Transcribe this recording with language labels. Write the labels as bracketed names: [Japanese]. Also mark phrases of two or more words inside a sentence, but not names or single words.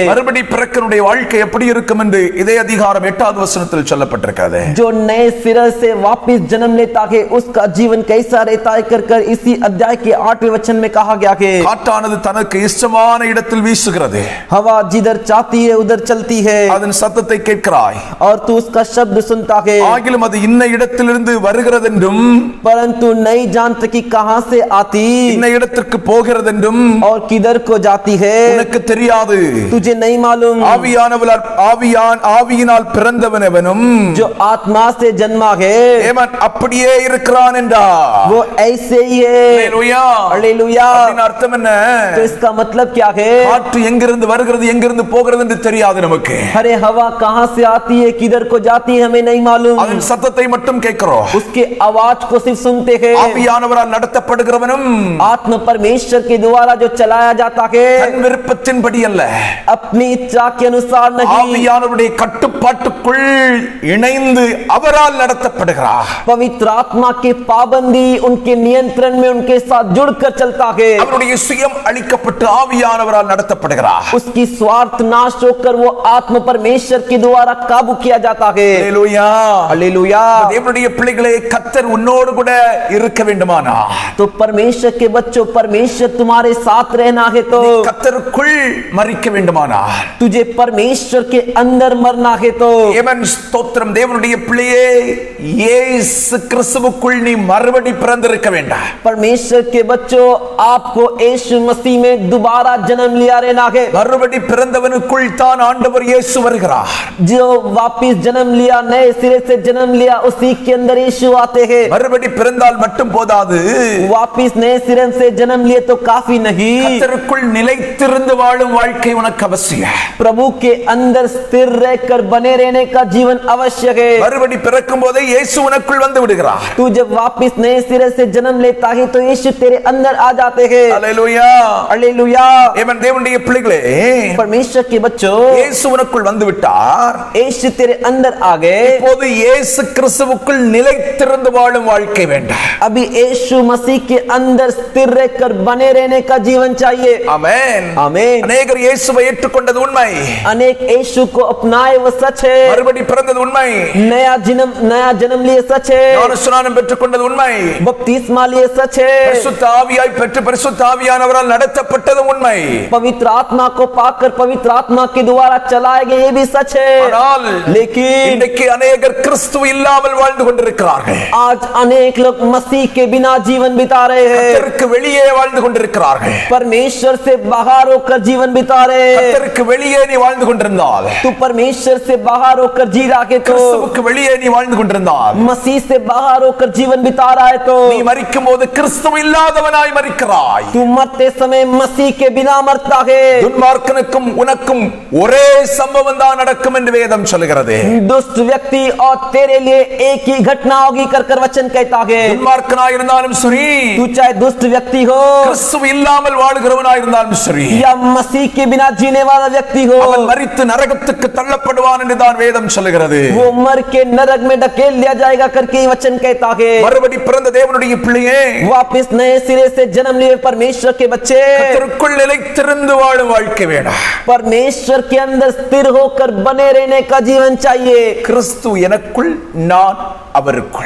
[Tamil] மறுபடி பிறக்கனுடைய வாழ்க்கை எப்படி இருக்கும் என்று இதே அதிகாரம் 8வது வசனத்தில் சொல்லப்பட்டிருக்கிறது. [Hindi] जो नए सिरे से वापस जन्म लेता है उसका जीवन कैसा रहता है कर कर इसी अध्याय के 8वें वचन में कहा गया है. [Tamil] காற்றானது தனக்கு இஷ்டமான இடத்தில் வீசுகிறது. [Hindi] हवा जिधर चाहती है उधर चलती है [Tamil] அதன் சத்தத்தை கேட்கிறாய். [Hindi] और तू उसका शब्द सुनता है, [Tamil] ஆகிலும் அது இன்ன இடத்திலிருந்து வருகிறதென்றும் [Hindi] परंतु नहीं जानता कि कहां से आती [Tamil] இன்ன இடத்திற்கு போகிறதென்றும் [Hindi] और किधर को जाती है, [Tamil] உனக்கு தெரியாது. [Hindi] तुझे नहीं मालूम. [Tamil] ஆவியினால் பிறந்தவன் எவனும் [Hindi] जो आत्मा से जन्मा है [Tamil] ஏமன் அப்படியே இருக்கிறான் என்றார். [Hindi] वो ऐसे ही है. [Tamil] ஹல்லேலூயா. [Hindi] हालेलुया. [Tamil] அப்படின அர்த்தம் என்ன? [Hindi] तो इसका मतलब क्या है? [Tamil] காற்று எங்கிருந்து வருகிறது எங்கிருந்து போகிறது என்று தெரியாது நமக்கு. [Hindi] अरे हवा कहां से आती है किधर को जाती है हमें नहीं मालूम. [Tamil] அதன் சத்தத்தை மட்டும் கேட்கிறோம். [Hindi] उसके आवाज को सिर्फ सुनते हैं. [Tamil] ஆவியானவரால் நடத்தப்படுகிறவனும் [Hindi] आत्मा परमेश्वर के द्वारा जो चलाया जाता है [Tamil] தன் விருப்பத்தின்படி அல்ல, [Hindi] अपनी इच्छा के अनुसार नहीं, [Tamil] ஆவியானவருடைய கட்டுப்பாட்டுக்குள் இணைந்து அவரால் நடத்தப்படுகிறார். [Hindi] पवित्र आत्मा की पाबंदी उनके नियंत्रण में उनके साथ जुड़कर चलता है. [Tamil] அவருடைய சுயம் அளிக்கப்பட்டு ஆவியானவரால் நடத்தப்படுகிறார். [Hindi] उसकी स्वार्थ नाश होकर वो आत्मा परमेश्वर के द्वारा काबू किया जाता है. [Tamil] ஹல்லேலூயா. [Hindi] हालेलुया. [Tamil] தேவனுடைய பிள்ளைகளே, கர்த்தர் உன்னோடு கூட இருக்க வேண்டுமானா, [Hindi] तो परमेश्वर के बच्चों, परमेश्वर तुम्हारे साथ रहना है तो, [Tamil] கர்த்தருக்குள் மரிக்க வேண்டுமானா, [Hindi] तुझे परमेश्वर के अंदर मरना है तो, [Tamil] ஏமன். ஸ்தோத்திரம். தேவனுடைய பிள்ளையே, இயேசு கிறிஸ்துவுக்குள் நீ மறுபடி பிறந்திருக்க வேண்டும். [Hindi] परमेश्वर के बच्चों, आपको यीशु मसीह में दोबारा जन्म लिया रहना है. [Tamil] மறுபடி பிறந்தவனுக்குள் தான் ஆண்டவர் இயேசு வருகிறார். [Hindi] जो वापिस जन्म लिया, नए सिरे से जन्म लिया गया उसी के अंदर यीशु आते हैं। [Tamil] மறுபடி பிறந்தால் மட்டும் போதாது, [Hindi] वापिस नए सिरे से जन्म लिए तो काफी नहीं, [Tamil] கர்த்தருக்குள் நிலைத்திருந்து வாழும் வாழ்க்கை உனக்கு அவசியம். [Hindi] प्रभु के अंदर स्थिर रहकर बने रहने का जीवन आवश्यक है। [Tamil] மறுபடி பிறக்கும் போதே இயேசு உனக்குள் வந்து விடுகிறார். [Hindi] तू जब वापिस नए सिरे से जन्म लेता है तो यीशु तेरे अंदर आ जाते हैं। [Tamil] அல்லேலூயா, [Hindi] हालेलुया। [Tamil] ஆமென். தேவனுடைய பிள்ளைகளே, [Hindi] परमेश्वर के बच्चों, [Tamil] இயேசு உனக்குள் வந்து விட்டார். [Hindi] यीशु तेरे अंदर आ गए। [Tamil] இப்போது இயேசு கிறிஸ்துவுக்குள் நிலைத்திருந்து வாழும் வாழ்க்கை வேண்டாம். [Hindi] अभी यीशु मसीह के अंदर स्थिर रहकर बने रहने का जीवन चाहिए। [Tamil] ஆமென், [Hindi] आमीन। [Tamil] அநேகர் இயேசுவை ஏற்றுக்கொண்டது உண்மை, [Hindi] अनेक यीशु को अपनाए वो सच है। [Tamil] மறுபடி பிறந்தது உண்மை, [Hindi] नया जन्म लिए सच है। [Tamil] ஞானஸ்நானம் பெற்றுக்கொண்டது உண்மை, [Hindi] बपतिस्मा लिए सच है। [Tamil] பரிசுத்த ஆவியாய் பெற்று பரிசுத்த ஆவியானவரால் நடத்தப்பட்டது உண்மை. [Hindi] पवित्र आत्मा को पाकर पवित्र आत्मा के द्वारा चलाए गए ये भी सच है। [Tamil] ஆனால் [Hindi] लेकिन [Tamil] இன்றைக்கு अनेகர் கிறிஸ்து இல்லாமல் வாழ்ந்து கொண்டிருக்கிறார்கள். [Hindi] आज अनेक लोग मसीह के बिना जीवन बिता रहे हैं। [Tamil] கர்த்தருக்கு வெளியே வாழ்ந்து கொண்டிருக்கிறார்கள். [Hindi] परमेश्वर से बाहर होकर जीवन बिता रहे हैं। [Tamil] கர்த்தருக்கு வெளியே நீ வாழ்ந்து கொண்டிருந்தால், [Hindi] तू परमेश्वर से बाहर होकर जी रहा है तो, [Tamil] கிறிஸ்துவுக்கு வெளியே நீ வாழ்ந்து கொண்டிருந்தால், [Hindi] मसीह से बाहर होकर जीवन बिता रहा है तो, [Tamil] நீ மரிக்கும் போது கிறிஸ்து இல்லாதவனாய் மரிக்கிறாய். [Hindi] तू मरते समय मसीह के बिना मरता है। [Tamil] துன்மார்க்கனுக்கும் உனக்கும் ஒரே சம்பவம் தான் நடக்கும் என்று வேதம் சொல்கிறது. [Hindi] दुष्ट व्यक्ति और तेरे लिए एक ही घटना होगी कर वचन कहता है। [Tamil] துன்மார்க்கனாய் இருந்தாலும் சரி, [Hindi] तू चाहे दुष्ट व्यक्ति हो [Tamil] கிறிஸ்து இல்லாமல் வாழ்கிறவனாய் இருந்தாலும் சரி, [Hindi] या मसीह के बिना जीने वाला व्यक्ति हो, [Tamil] அவன் மரித்து நரகத்துக்கு தள்ளப்படுவான் என்று தான் வேதம் சொல்கிறது. [Hindi] वो मर के नरक में ढकेल लिया जाएगा करके वचन कहता है। [Tamil] மறுபடி பிறந்த தேவனுடைய பிள்ளையே, [Hindi] वापिस नए सिरे से जन्म लिए परमेश्वर के बच्चे, [Tamil] கர்த்தருக்குள் நிலைத்திருந்து வாழும் வாழ்க்கை வேணும். [Hindi] परमेश्वर के अंदर स्थिर होकर बने रहने का जीवन चाहिए। [Tamil] கிறிஸ்து எனக்குள், நான் அவருக்குள்.